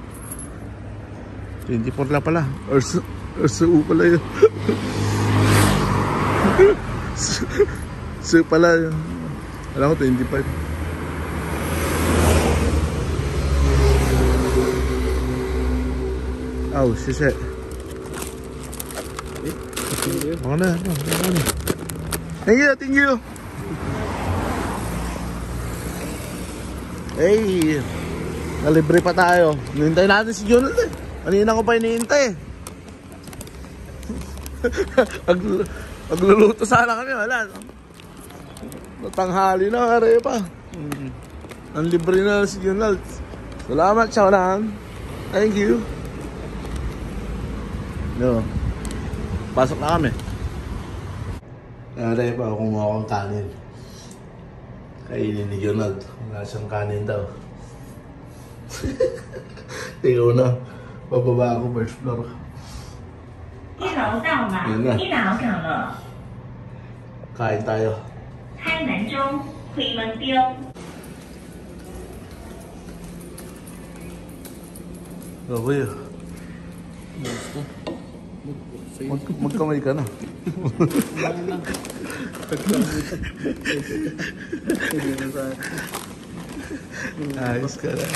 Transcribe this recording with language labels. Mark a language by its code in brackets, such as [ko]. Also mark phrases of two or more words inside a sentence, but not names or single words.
[tl] 24 lang pala. Ursu pala yun. So pala, alam ko 25. [en] Oh, shit. [tl] Ako na. [en] Thank you. [tl] Hey, nalibre pa tayo. Hinintay natin si Jonald eh. Kanina ko pa hinihintay. Magluluto sana kami, wala. Tanghali na, kare pa. Ang libre na si Jonald. Salamat, Shaonan. [en] Thank you. No. [tl] Pasok na kami. Kare pa, kumuha akong kanin. Kainin ni Jonald. Wala siyang kanin daw. Tingnan mo na. Bababa ako [en] first floor. [zh] 一楼到满，一楼到了， [tl] Kain tayo. [zh] 开门中，开门中。 [tl] Baboy. Magkamay ka na. Ayos ka na.